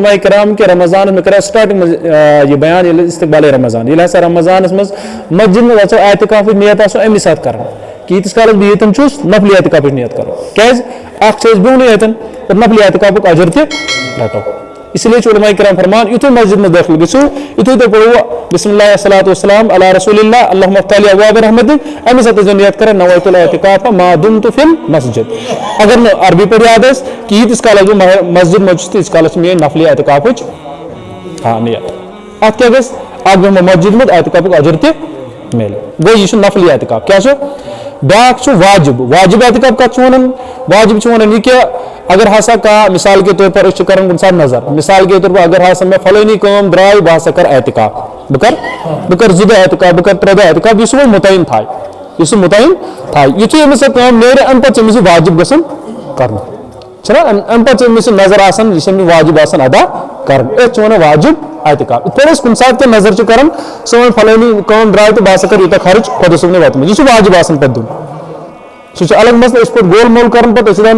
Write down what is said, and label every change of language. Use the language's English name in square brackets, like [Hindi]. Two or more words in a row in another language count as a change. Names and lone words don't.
[Kashmiri] علماء کرام کہ رمضانس مےٚ کریو سٹاٹنگ منٛز یہِ بیان ییٚلہِ استقبالِ رمضان ییٚلہِ ہسا رمضانس منٛز مسجد منٛز اژو اعتکافٕچ نیت آسو امی ساتہٕ کران کہ ییٖتِس کالس بہٕ ییٚتٮ۪ن چھُس نفلی اعتکافٕچ نیت کرو کیازِ اکھ چھِ أسۍ بیٚہنٕے ییٚتٮ۪ن اور نفلی اعتکافُک اجر تہِ رٹو [Urdu] اسی لیے [Kashmiri] چھُ علماء کرام فرمان یُتھُے مسجد منٛز دٲخل گژھِو یُتھُے تُہۍ پٔرِو [Arabic] بسم اللہ والصلاۃ والسلام علی رسول اللہ اللہم افتح لی ابواب رحمتک [Kashmiri] امی ساتہٕ ٲسۍزیو نیت کران [Arabic] نویت الاعتکاف ما دمت فی المسجد [Kashmiri] اگر نہٕ عربی پٲٹھۍ یاد آسہِ کہ ییٖتِس کالس بہٕ مسجد منٛز چھُس تیٖتِس کالس چھِ میٲنۍ نفلی اعتکافٕچ نیت اتھ کیٛاہ گژھِ اکھ بیٚہمو مسجد منٛز اعتکافُک اجر تہِ میلہِ گوٚو یہِ چھُ نفلی اعتکاف کیٛاہ چھُ بیاکھ چھُ واجب اعتکاف کتھ چھُ ونان واجب چھُ ونان یہِ کہ اگر ہسا کانٛہہ [Urdu] مثال کے طور پر [Kashmiri] أسۍ چھِ کران کُنہِ ساتہٕ نظر [Urdu] مثال کے طور پر [Kashmiri] اگر ہسا مےٚ فلٲنی کٲم درٛاے بہٕ ہسا کرٕ اعتکاف بہٕ کرٕ 2 دۄہ اعتکاف بہٕ کرٕ 3 دۄہ اعتکاف یُس سُہ وۄنۍ مُتعین تھایہِ یُتھُے أمِس سۄ کٲم نیرِ امہِ پتہٕ چھِ أمِس یہِ واجب گژھان کرُن چھُنہ امہِ پتہٕ چھِ أمِس یہِ نظر آسان یہِ چھِ أمِس واجب آسان ادا کرٕنۍ أتھۍ چھِ ونان واجب اعتکاف یِتھ پٲٹھۍ أسۍ کُنہِ ساتہٕ تہِ نظر چھِ کران سۄ وۄنۍ فلٲنی کٲم درٛاے تہٕ بہٕ ہسا کرٕ یوٗتاہ خرٕچ خۄدا صٲبنہِ وَتہِ منٛز یہِ چھُ واجب آسان پتہٕ دیُن سُہ چھُ الگ مسلہٕ أسۍ پٲٹھۍ گول مول کران پتہٕ أسۍ چھِ دپان